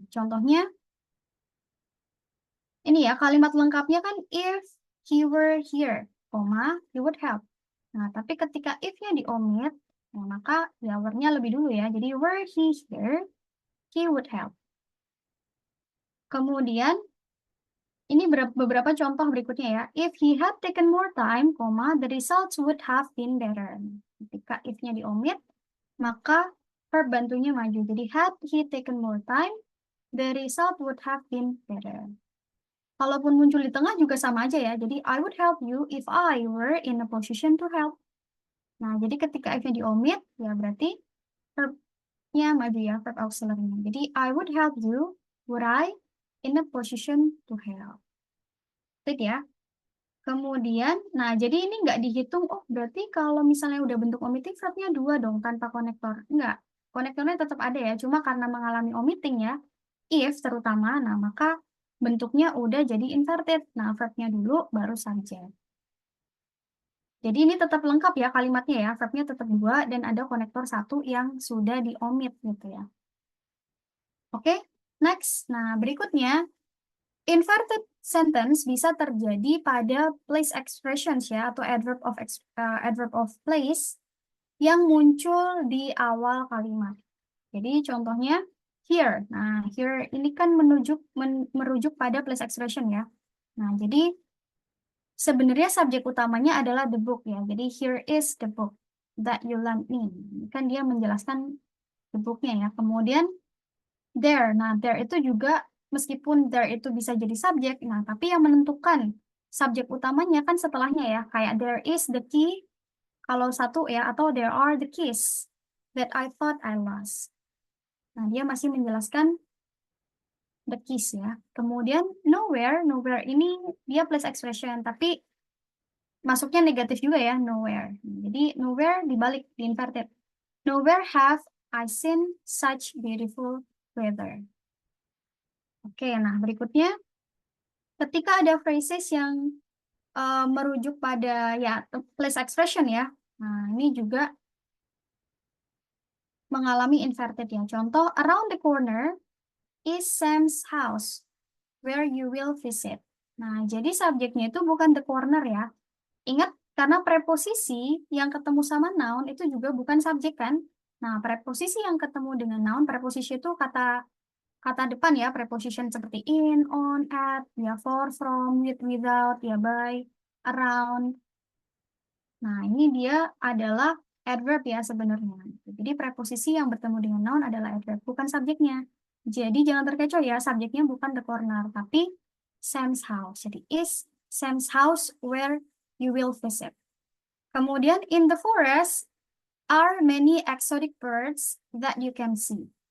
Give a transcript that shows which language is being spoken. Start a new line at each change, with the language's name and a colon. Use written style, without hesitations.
Indonesian: Contohnya, ini ya, kalimat lengkapnya kan
English: if he were here, he would help.
Indonesian: Nah, tapi ketika if-nya diomit, nah, maka ya were-nya lebih dulu ya.
English: Jadi were he here, he would help.
Indonesian: Kemudian, ini beberapa contoh berikutnya ya.
English: If he had taken more time, the results would have been better.
Indonesian: Ketika if-nya diomit, maka verb bantunya maju.
English: Jadi had he taken more time, the result would have been better.
Indonesian: Kalaupun muncul di tengah juga sama aja ya. Jadi
English: I would help you if I were in a position to help.
Indonesian: Nah, jadi ketika if-nya diomit, ya berarti verb-nya maju ya, verb auxiliary-nya.
English: Jadi I would help you were I in a position to help.
Indonesian: Tik ya. Kemudian, nah jadi ini nggak dihitung, oh berarti kalau misalnya udah bentuk omitting verbnya 2 dong tanpa konektor. Enggak, konektornya tetap ada ya, cuma karena mengalami omitting ya, if terutama, nah maka bentuknya udah jadi inverted. Nah, verbnya dulu, baru subject. Jadi ini tetap lengkap ya kalimatnya ya, verbnya tetap 2 dan ada konektor 1 yang sudah diomit gitu ya. Oke, next. Nah, berikutnya, inverted sentence bisa terjadi pada place expressions ya atau adverb of place yang muncul di awal kalimat. Jadi contohnya here. Nah, here ini kan merujuk pada place expression ya. Nah, jadi sebenarnya subjek utamanya adalah the book ya.
English: Jadi here is the book that you lent me.
Indonesian: Ini kan dia menjelaskan the book-nya ya. Kemudian there. Nah, there itu juga meskipun there itu bisa jadi subjek, nah tapi yang menentukan subjek utamanya kan setelahnya ya. Kayak
English: there is the key
Indonesian: kalau satu ya, atau
English: there are the keys that I thought I lost.
Indonesian: Nah, dia masih menjelaskan the keys ya. Kemudian nowhere, nowhere ini dia place expression, tapi masuknya negatif juga ya, nowhere. Jadi nowhere dibalik, di inverted.
English: Nowhere have I seen such beautiful weather.
Indonesian: Oke, nah berikutnya ketika ada phrases yang merujuk pada ya place expression ya. Nah, ini juga mengalami inverted ya. Contoh,
English: around the corner is Sam's house where you will visit.
Indonesian: Nah, jadi subjeknya itu bukan the corner ya. Ingat, karena preposisi yang ketemu sama noun itu juga bukan subjek kan? Nah, preposisi yang ketemu dengan noun, preposisi itu kata kata depan ya, preposition seperti in, on, at, ya for, from, with, without, ya by, around. Nah, ini dia adalah adverb ya sebenarnya. Jadi preposisi yang bertemu dengan noun adalah adverb, bukan subjeknya. Jadi jangan terkecoh ya, subjeknya bukan the corner, tapi Sam's house.
English: Jadi is Sam's house where you will visit. Kemudian in the forest are many exotic birds that you can see.